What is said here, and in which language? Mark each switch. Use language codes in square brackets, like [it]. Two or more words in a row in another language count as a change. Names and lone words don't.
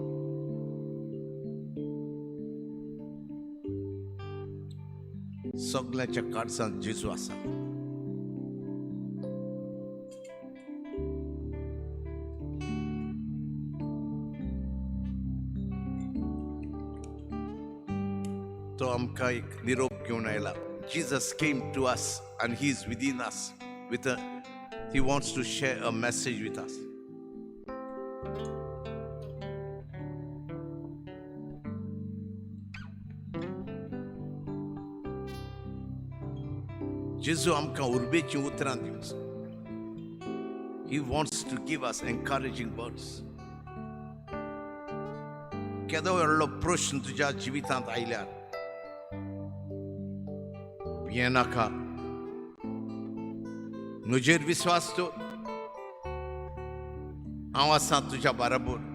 [kok] सगळ्याच्या कारसांत जेजू आसा. तो आमकां एक निरोप घेवन आयला. [en] Jesus came to us and he is within us he wants to share a message with us. [kok] जेजू आमकां उर्बेची उतरां दिवंक. [en] He wants to give us encouraging words. [kok] केदो व्हडलो प्रश्न तुज्या जिवितांत आयल्यार भिये नाका. म्हजेर विश्वास दवर. हांव आसां तुज्या बरोबर.